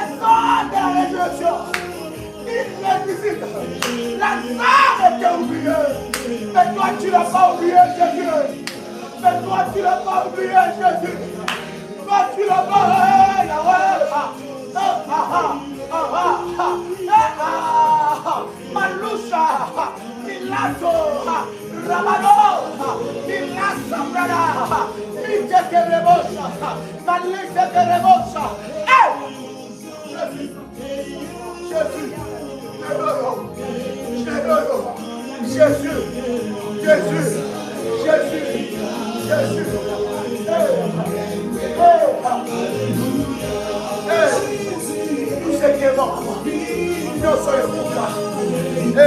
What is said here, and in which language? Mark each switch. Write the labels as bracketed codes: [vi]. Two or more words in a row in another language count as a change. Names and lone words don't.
[fr] La femme était oubliée. Mais toi, tu l'as pas oublié, Jésus. Mais toi, tu l'as pas oublié, Jésus. Toi, tu l'as pas. Malusha, Milato, Rabano, Milasa Brada, Mite Rebosa, Malise Rebosa. Jésus, Jésus, Jésus, Jésus, Jésus. Tout ce qui est mort, nous sommes pour ça.